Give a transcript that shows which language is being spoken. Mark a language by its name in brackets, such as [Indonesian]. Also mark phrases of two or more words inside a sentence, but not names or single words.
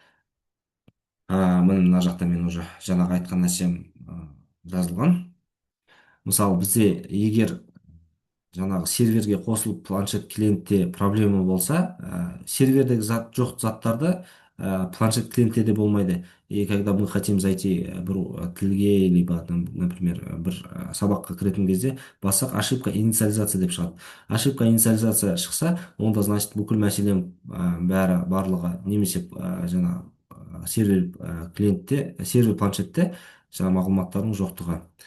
[Kazakh] Міне мына жақта мен уже жаңағы айтқан нәрсем жазылған. Мысалы бізде егер жаңағы серверге қосылып планшет клиентте проблема болса, сервердегі жоқ заттарды планшет клиентте де болмайды. [Russian] И когда мы хотим зайти [Kazakh] бір тілге, [Russian] либо, например, [Kazakh] бір сабаққа кіретін кезде бассақ, [Russian] ошибка инициализация [Kazakh] деп шығады. [Russian] Ошибка инициализация [Kazakh] шықса, онда значит бүкіл мәселем барлығы немесе жаңа сервер клиентте, сервер планшетте жаңа мағлұматтардың жоқтығы.